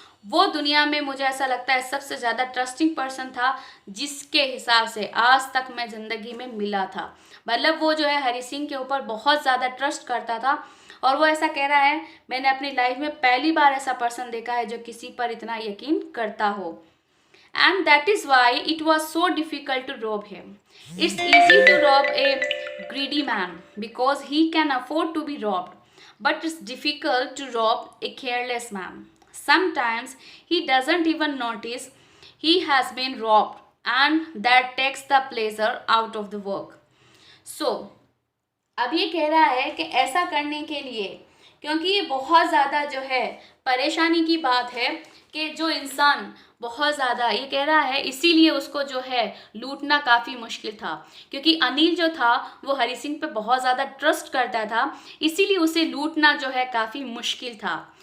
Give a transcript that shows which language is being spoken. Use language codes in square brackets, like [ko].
[hi] वो दुनिया में मुझे ऐसा लगता है सबसे ज़्यादा ट्रस्टिंग पर्सन था जिसके हिसाब से आज तक मैं ज़िंदगी में मिला था। मतलब वो जो है हरी सिंह के ऊपर बहुत ज़्यादा ट्रस्ट करता था। और वो ऐसा कह रहा है मैंने अपनी लाइफ में पहली बार ऐसा पर्सन देखा है जो किसी पर इतना यकीन करता हो। [en] And that is why it was so difficult to rob him. It's easy to rob a greedy man because he can afford to be robbed, but it's difficult to rob a careless man. Sometimes he doesn't even notice he has been robbed, and that takes the pleasure out of the work. [hi] So, अब ये कह रहा है कि ऐसा करने के लिए, क्योंकि ये बहुत ज़्यादा जो है परेशानी की बात है कि जो इंसान बहुत ज़्यादा, ये कह रहा है इसीलिए उसको जो है लूटना काफ़ी मुश्किल था, क्योंकि अनिल जो था वो हरी सिंह पे बहुत ज़्यादा ट्रस्ट करता था, इसीलिए उसे लूटना जो है काफ़ी मुश्किल था।